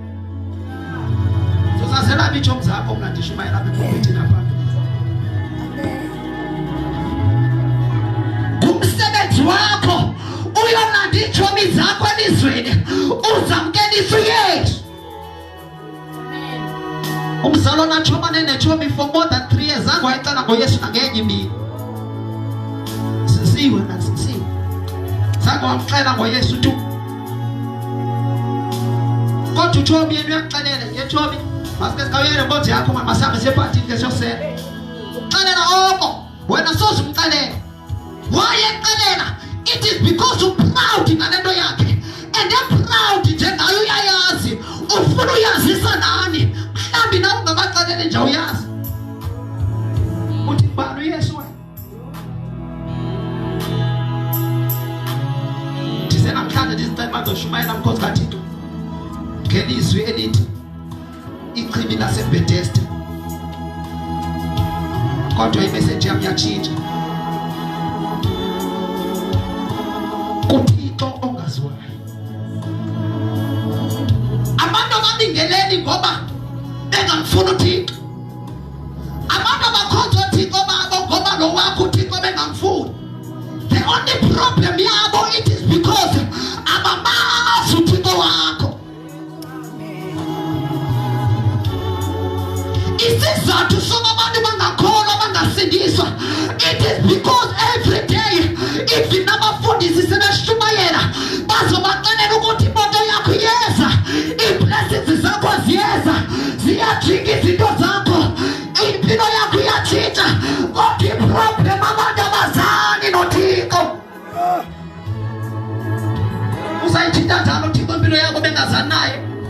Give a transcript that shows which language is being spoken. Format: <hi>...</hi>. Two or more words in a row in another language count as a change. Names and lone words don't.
<xh>Zozazela itshomi zakho mna ndishumayela apha ephumethini apha. Ngumsebenzi wakho uyolanda itshomi zakho elizweni uzamkelisa uYesu. Umzalwana achomane netshomi</xh> <en>for more than 3 years</en> <xh>zangu wayicela ngoYesu nangenye imini. Sisiwe nasisiwe. Zangu wamxela ngoYesu tu. Kodwa utshomi yena uyakuxelela, yetshomi masike sikawuyele nkonzo yakho masihambe siyepartini ke siyosela. Uxelela oko wena soze umxelela. Wayexelela</xh> <en>it is because of proud</en> <xh>ngalento yakhe.</xh> <en>And proud</en> <xh>njengayo uyayazi ufuna uyazisa nani mhlambi nawe ungakaxeleli nje uyazi uthi bani uYesu wena. Ndize namhlanje ndizicela bazoshumayela mkhosi kaThixo ngelizwi elithi ichibi laseBethesda, kodwa imessage yami yatshintsha. kuThixo ongaziwayo. Abantu ababingeleli ngoba bengamfuna uThixo. Abantu abakhonza uThixo babo ngoba lo wakho uThixo bengamfuni.</xh> <en>The only problem</en> <xh>yabo</xh> <en>it is because</en> <xh>abamazi uThixo wakho. Isizathu sokuba abantu bangakholwa bangasindiswa</xh> <en>it is because every day if</en> <xh>nabafundisi sebeshumayela bazobaxelela ukuthi imoto yakho iyeza, iblessings zakho ziyeza, ziyajika izinto zakho, impilo yakho iyatshintsha. Kodwa iproblem abantu abazani noThixo. Uzayitshintsha njalo uThixo impilo yakho bengazani naye?</xh>